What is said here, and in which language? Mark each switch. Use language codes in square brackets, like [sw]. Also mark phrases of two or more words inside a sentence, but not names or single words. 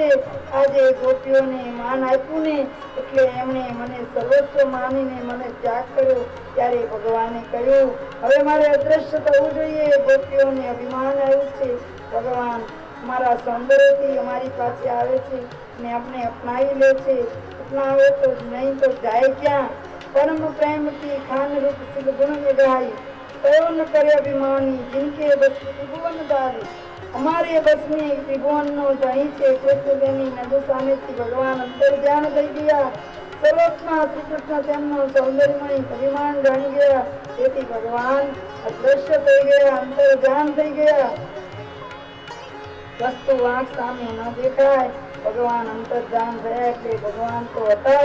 [gu] આજે ગોપીઓને માન આપ્યું ને એટલે એમણે મને સર્વસ્વ માનીને મને ત્યાગ કર્યો। ત્યારે ભગવાને કહ્યું હવે મારે અદ્રશ્ય થવું જોઈએ। ગોપીઓને અભિમાન આવ્યું છે। ભગવાન અમારા સૌંદર્યથી અમારી પાસે આવે છે ને આપણે અપનાવી લે છે। અપનાવે તો નહીં તો જાય ક્યાં। [awa] परम प्रेम की खान रूप सिद्ध गुण निगाई कहो न करे अभिमानी जिनके बस त्रिभुवन दारे [gu] અમારે બસની ત્રિભુવનનો ધણી છે કૃષ્ણ તેની નજર સામેથી ભગવાન અંતર ધ્યાન થઈ ગયા સર્વોત્તમ શ્રી કૃષ્ણ તેમનો સૌંદર્યમય પરિમાણ જાણી ગયા તેથી ભગવાન અદ્રશ્ય થઈ ગયા અંતર ધ્યાન થઈ ગયા વસ્તુ આંખ સામે ન દેખાય ભગવાન અંતર ધ્યાન થયા એટલે ભગવાન તો હતા